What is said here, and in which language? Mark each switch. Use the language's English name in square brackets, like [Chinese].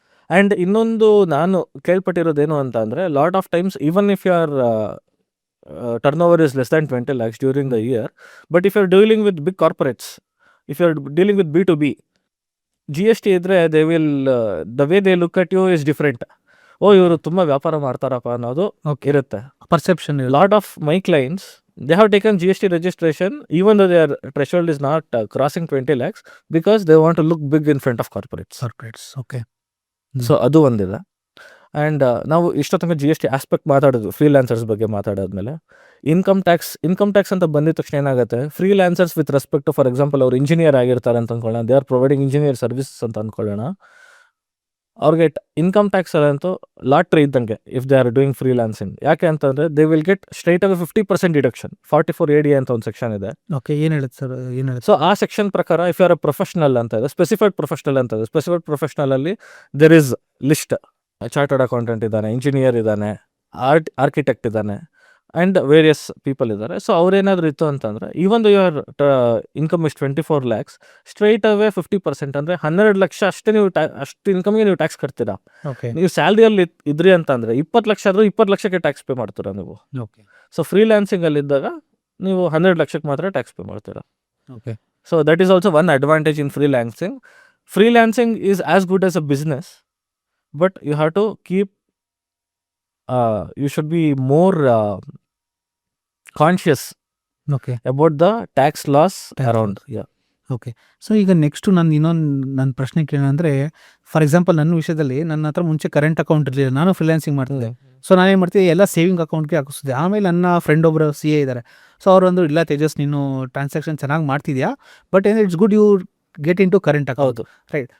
[English] and [Kannada] ಇನ್ನೊಂದು ನಾನು ಕೇಳ್ಪಟ್ಟಿರೋದೇನು ಅಂತ ಅಂದರೆ, [English] Lot of times even if you are turn over is less than 20 lakhs during the year, but if you are dealing with big corporates, if you are dealing with B2B, GST ಇದ್ರೆ they will the way they look at you is different. [Kannada] ಓ ಇವರು ತುಂಬ ವ್ಯಾಪಾರ ಮಾಡ್ತಾರಪ್ಪ ಅನ್ನೋದು ಇರುತ್ತೆ, [English] Perception. Lot of my clients they have taken GST registration even though their threshold is not crossing 20 lakhs because they want to look big in front of corporates. Okay. [Kannada] So ಅದು ಒಂದಿದೆ. And ನಾವು ಇಷ್ಟೊತ್ತಂಗೆ GST aspect ಮಾತಾಡೋದು, ಫ್ರೀಲ್ಯಾನ್ಸರ್ಸ್ ಬಗ್ಗೆ ಮಾತಾಡೋದ್ಮೇಲೆ income tax ಅಂತ ಬಂದಿದ ತಕ್ಷಣ ಏನಾಗುತ್ತೆ, ಫ್ರೀಲ್ಯಾನ್ಸರ್ಸ್ with respect to for example ಅವ್ರು ಇಂಜಿನಿಯರ್ ಆಗಿರ್ತಾರೆ ಅಂತ ಅಂದ್ಕೊಳ್ಳೋಣ, [English] they are providing engineer services [Kannada] ಅಂತ ಅಂದ್ಕೊಳ್ಳೋಣ. ಅವ್ರಿಗೆ ಇನ್ಕಮ್ ಟ್ಯಾಕ್ಸ್ ಅಲ್ಲಂತೂ ಲಾಟ್ರಿ ಇದ್ದಂಗೆ [English] If they are doing freelancing. [Kannada] ಯಾಕೆ ಅಂತಂದರೆ [English] they will get straight [Kannada] ಆಗಿ 50% ಡಿಡಕ್ಷನ್. 44 AD ಅಂತ ಒಂದು ಸೆಕ್ಷನ್ ಇದೆ. ಓಕೆ. ಏನು ಹೇಳುತ್ತೆ ಸರ್? ಏನು ಹೇಳುತ್ತೆ? ಸೊ ಆ ಸೆಕ್ಷನ್ ಪ್ರಕಾರ [English] if you are a professional [Kannada] ಅಂತ ಇದೆ, ಸ್ಪೆಸಿಫೈಡ್ ಪ್ರೊಫೆಷನಲ್ ಅಂತ ಇದೆ. Specified ಪ್ರೊಫೆಷನಲಲ್ಲಿ [English] there is list, [Kannada] chartered accountant ಇದ್ದಾನೆ, ಇಂಜಿನಿಯರ್ ಇದ್ದಾನೆ, ಆರ್ಕಿಟೆಕ್ಟ್ ಇದ್ದಾನೆ, ಆ್ಯಂಡ್ ವೇರಿಯಸ್ ಪೀಪಲ್ ಇದ್ದಾರೆ. ಸೊ ಅವ್ರೇನಾದರೂ ಇತ್ತು ಅಂತಂದರೆ [English] even your income is 24 lakhs, [Kannada] straight away 50% ಅಂದರೆ 12 ಲಕ್ಷ ಅಷ್ಟೇ ನೀವು ಅಷ್ಟು ಇನ್ಕಮ್ಗೆ ನೀವು ಟ್ಯಾಕ್ಸ್ ಕಟ್ತೀರಾ. ಓಕೆ. ನೀವು ಸ್ಯಾಲ್ರಿಯಲ್ಲಿ ಇದ್ರಿ ಅಂತಂದರೆ 20 ಲಕ್ಷ ಆದರೂ 20 ಲಕ್ಷಕ್ಕೆ ಟ್ಯಾಕ್ಸ್ ಪೇ ಮಾಡ್ತೀರಾ ನೀವು. ಓಕೆ. ಸೊ ಫ್ರೀಲ್ಯಾನ್ಸಿಂಗಲ್ಲಿದ್ದಾಗ ನೀವು 12 ಲಕ್ಷಕ್ಕೆ ಮಾತ್ರ ಟ್ಯಾಕ್ಸ್ ಪೇ ಮಾಡ್ತೀರಾ. Okay. [English] So that is also one advantage in freelancing. Freelancing is as good as a business, but you have to keep you should be more conscious okay. about the tax laws around. Yeah. Okay. [Kannada] So ಈಗ next ನನ್ನ ಪ್ರಶ್ನೆ ಕೇಳೋಣಂದರೆ, for example ನನ್ನ ವಿಷಯದಲ್ಲಿ ನನ್ನ ಹತ್ರ ಮುಂಚೆ current account ಇರಲಿಲ್ಲ, ನಾನು ಫ್ರೀಲ್ಯಾನ್ಸಿಂಗ್ ಮಾಡ್ತಿದ್ದೆ. ಸೊ ನಾನೇನು ಮಾಡ್ತಿದ್ದೆ, ಎಲ್ಲ ಸೇವಿಂಗ್ ಅಕೌಂಟ್ಗೆ ಹಾಕಿಸ್ತಿದ್ದೆ. ಆಮೇಲೆ ನನ್ನ ಫ್ರೆಂಡ್ ಒಬ್ಬರು CA ಇದ್ದಾರೆ. ಸೊ ಅವರು ಒಂದು, ಇಲ್ಲ ತೇಜಸ್ ನೀನು ಟ್ರಾನ್ಸಾಕ್ಷನ್ ಚೆನ್ನಾಗಿ ಮಾಡ್ತಿದ್ಯಾ, ಬಟ್ ಏನು [English] It's good you get into current account. [Kannada] Right.